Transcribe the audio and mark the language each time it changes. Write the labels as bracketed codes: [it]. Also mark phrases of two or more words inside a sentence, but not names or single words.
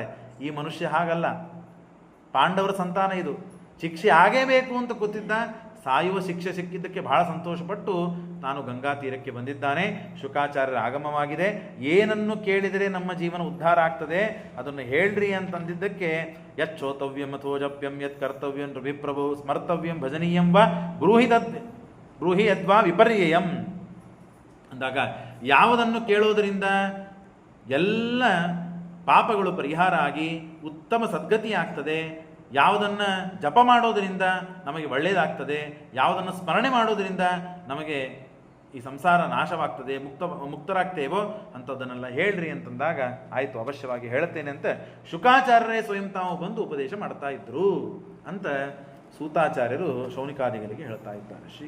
[kn] ಈ ಮನುಷ್ಯ ಹಾಗಲ್ಲ, ಪಾಂಡವರ ಸಂತಾನ ಇದು, ಶಿಕ್ಷೆ ಆಗೇ ಬೇಕು ಅಂತ ಗೊತ್ತಿದ್ದ. ಸಾಯುವ ಶಿಕ್ಷೆ ಸಿಕ್ಕಿದ್ದಕ್ಕೆ ಬಹಳ ಸಂತೋಷಪಟ್ಟು ತಾನು ಗಂಗಾ ತೀರಕ್ಕೆ ಬಂದಿದ್ದಾನೆ. ಶುಕಾಚಾರ್ಯರ ಆಗಮವಾಗಿದೆ. ಏನನ್ನು ಕೇಳಿದರೆ ನಮ್ಮ ಜೀವನ ಉದ್ಧಾರ ಆಗ್ತದೆ ಅದನ್ನು ಹೇಳ್ರಿ ಅಂತಂದಿದ್ದಕ್ಕೆ [sa] ಯಚ್ಚೋತವ್ಯಂ ಅಥೋಜಪ್ಯಂ ಯತ್ ಕರ್ತವ್ಯಂ ರವಿಪ್ರಭು ಸ್ಮರ್ತವ್ಯಂ ಭಜನೀಯಂ ವಾ ಬ್ರೂಹಿ ಯದ್ವಾ ವಿಪರ್ಯಯಂ [kn] ಅಂದಾಗ, ಯಾವುದನ್ನು ಕೇಳೋದರಿಂದ ಎಲ್ಲ ಪಾಪಗಳು ಪರಿಹಾರ ಆಗಿ ಉತ್ತಮ ಸದ್ಗತಿ ಆಗ್ತದೆ, ಯಾವುದನ್ನು ಜಪ ಮಾಡೋದರಿಂದ ನಮಗೆ ಒಳ್ಳೆಯದಾಗ್ತದೆ, ಯಾವುದನ್ನು ಸ್ಮರಣೆ ಮಾಡೋದರಿಂದ ನಮಗೆ ಈ ಸಂಸಾರ ನಾಶವಾಗ್ತದೆ, ಮುಕ್ತರಾಗ್ತೇವೋ ಅಂಥದ್ದನ್ನೆಲ್ಲ ಹೇಳ್ರಿ ಅಂತಂದಾಗ, ಆಯಿತು ಅವಶ್ಯವಾಗಿ ಹೇಳುತ್ತೇನೆ ಅಂತ ಶುಕಾಚಾರ್ಯರೇ ಸ್ವಯಂ ತಾವು ಬಂದು ಉಪದೇಶ ಮಾಡ್ತಾ ಇದ್ರು ಅಂತ ಸೂತಾಚಾರ್ಯರು ಶೌನಿಕಾದಿಗಳಿಗೆ ಹೇಳ್ತಾ ಇದ್ದಾರೆ.